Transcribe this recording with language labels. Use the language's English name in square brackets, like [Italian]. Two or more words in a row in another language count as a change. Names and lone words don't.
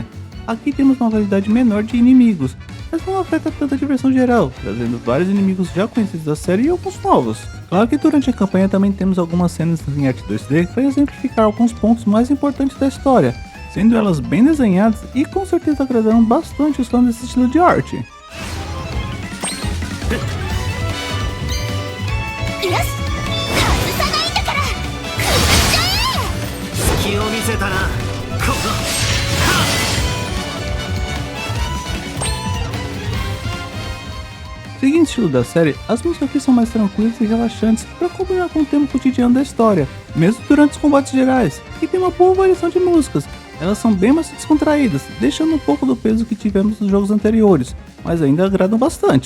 [Portuguese] Aqui temos uma variedade menor de inimigos, mas não afeta tanto a diversão geral, trazendo vários inimigos já conhecidos da série e alguns novos. Claro que durante a campanha também temos algumas cenas em arte 2D para exemplificar alguns pontos mais importantes da história, sendo elas bem desenhadas e com certeza agradaram bastante os fãs desse estilo de arte. [Japanese] よし外さないんだから食らっちゃえ。隙を見せたなここ。 [Portuguese] Seguindo o estilo da série, as músicas aqui são mais tranquilas e relaxantes para combinar com o tema cotidiano da história, mesmo durante os combates gerais, e tem uma boa variação de músicas. Elas são bem mais descontraídas, deixando um pouco do peso que tivemos nos jogos anteriores, mas ainda agradam bastante.